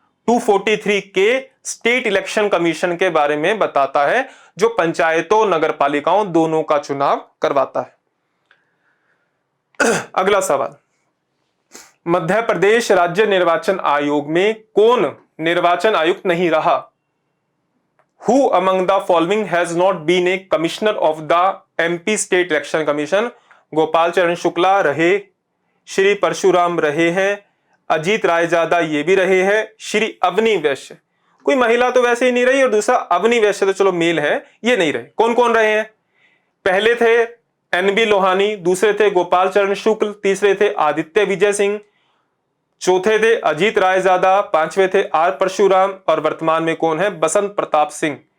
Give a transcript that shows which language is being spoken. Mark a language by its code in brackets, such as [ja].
[hi] 243 के state election commission के बारे में बताता है जो पंचायतों नगर पालिकाओं दोनों का चुनाव करवाता है। अगला सवाल, मध्य प्रदेश राज्य निर्वाचन आयोग में कौन निर्वाचन आयुक्त नहीं रहा? [en] Who among the following has not been a commissioner of the MP State Election Commission? [hi] Gopal चरण शुक्ला रहे, श्री परशुराम रहे हैं, अजीत रायजादा ये भी रहे हैं, श्री अवनी वैश्य, कोई महिला तो वैसे ही नहीं रही, और दूसरा अवनी वैश्य तो चलो मेल है, ये नहीं रहे। कौन कौन रहे हैं? पहले थे NB लोहानी, दूसरे थे गोपाल चरण शुक्ल, तीसरे थे आदित्य विजय सिंह, चौथे थे अजीत रायजादा, पांचवे थे R परशुराम, और वर्तमान में कौन है? बसंत प्रताप सिंह।